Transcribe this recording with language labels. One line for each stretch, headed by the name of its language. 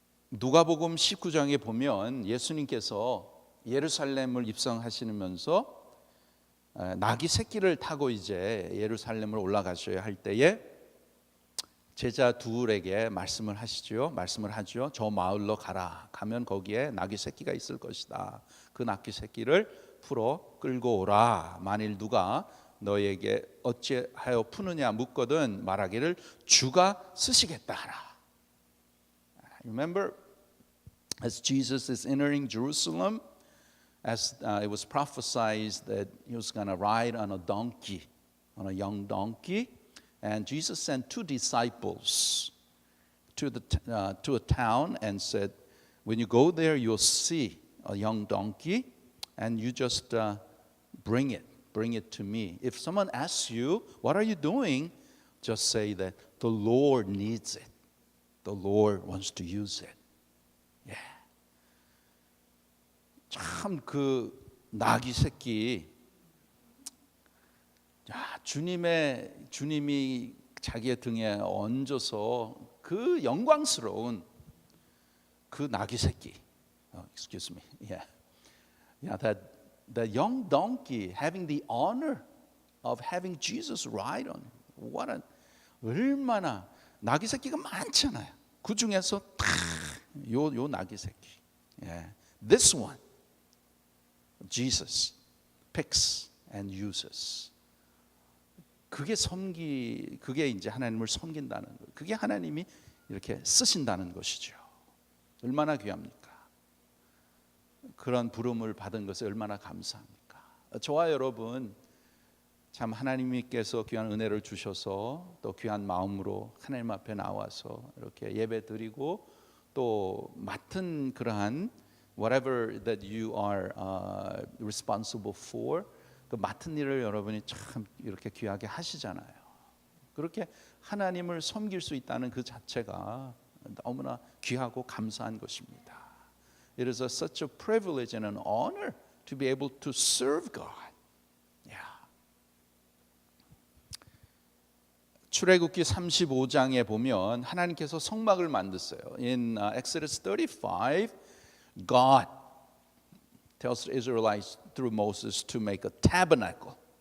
Korean: 누가복음 19장에 보면 예수님께서 예루살렘을 입성하시면서 나귀 새끼를 타고 이제 예루살렘을 올라가셔야 할 때에 제자 둘에게 말씀을 하시죠. 말씀을 하죠. 저 마을로 가라. 가면 거기에 나귀 새끼가 있을 것이다. 그 나귀 새끼를 풀어 끌고 오라. 만일 누가 너에게 어찌하여 푸느냐 묻거든 말하기를 주가 쓰시겠다 하라.
English: Remember, as Jesus is entering Jerusalem, as it was prophesied that he was going to ride on a donkey, on a young donkey, and Jesus sent two disciples to a town and said, when you go there, you'll see a young donkey, and you just bring it to me. If someone asks you, what are you doing? Just say that the Lord needs it. The Lord wants to use it. Yeah.
Korean: 참 그 나귀 새끼, 주님이 자기의 등에 얹어서 그 영광스러운 그 나귀 새끼.
English: Excuse me. Yeah. That young donkey having the honor of having Jesus ride on.
Korean: 얼마나 나귀 새끼가 많잖아요. 그 중에서 요 나귀 새끼. Yeah.
English: This one, Jesus picks and uses.
Korean: 그게 이제 하나님을 섬긴다는 거예요. 그게 하나님이 이렇게 쓰신다는 것이죠. 얼마나 귀합니까? 그런 부름을 받은 것에 얼마나 감사합니까? 저와 여러분 참 하나님께서 귀한 은혜를 주셔서 또 귀한 마음으로 하나님 앞에 나와서 이렇게 예배 드리고 또 맡은 그러한
English: whatever that you are responsible for,
Korean: 그 맡은 일을 여러분이 참 이렇게 귀하게 하시잖아요. 그렇게 하나님을 섬길 수 있다는 그 자체가 너무나 귀하고 감사한 것입니다.
English: It is such a privilege and an honor to be able to serve God.
Korean: 출애굽기 35장에 보면 하나님께서 성막을 만드세요.
English: In Exodus 35, God tells the Israelites through Moses to make a tabernacle.